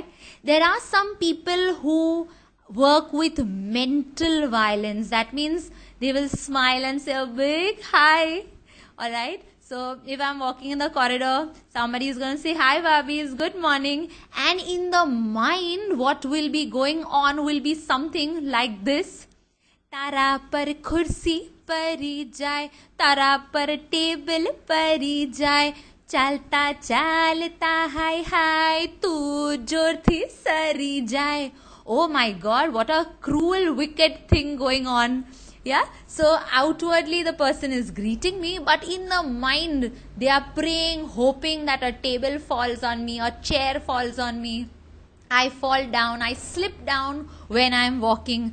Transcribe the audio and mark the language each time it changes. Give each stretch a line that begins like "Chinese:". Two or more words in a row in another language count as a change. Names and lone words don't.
English: There are some people who work with mental violence. That means they will smile and say a big hi. Alright? So if I'm walking in the corridor, somebody is going to say, hi Babis, good morning. And in the mind, what will be going on will be something like this.
Gujarati: તારા પર ખુરશી પડી જાય, તારા પર ટેબલ પડી જાય, ચાલતા ચાલતા હાય હાય, તું જોર થી સરી જાય.
English: Oh my God, what a cruel, wicked thing going on. Yeah, so outwardly the person is greeting me, but in the mind they are praying, hoping that a table falls on me, a chair falls on me, I fall down, I slip down when I'm walking.